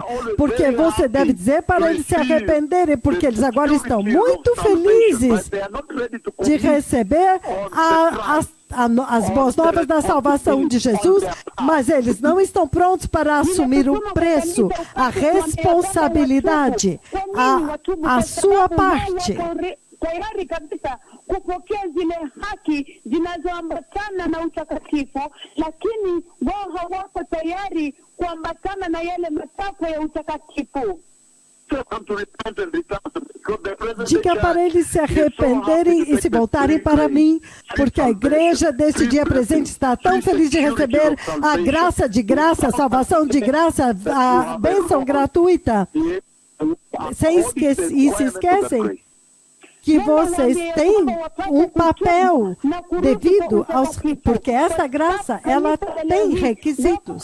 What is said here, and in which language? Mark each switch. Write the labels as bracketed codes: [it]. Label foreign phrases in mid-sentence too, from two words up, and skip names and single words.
[pt] Porque você deve dizer para eles se arrependerem, porque eles agora estão muito felizes de receber as boas novas da salvação de Jesus, mas eles não estão prontos para assumir o preço, a responsabilidade, a sua parte. [sw] Kupokea zile haki zinazoambatana na utakatifu, lakini wao hawako tayari kuambatana na yale matakwa ya utakatifu. [pt] Diga para eles se arrependerem e se voltarem para mim, porque a igreja deste dia presente está tão feliz de receber a graça de graça, a salvação de graça, a bênção gratuita. E se esquecem que vocês têm um papel devido porque essa graça, ela tem requisitos.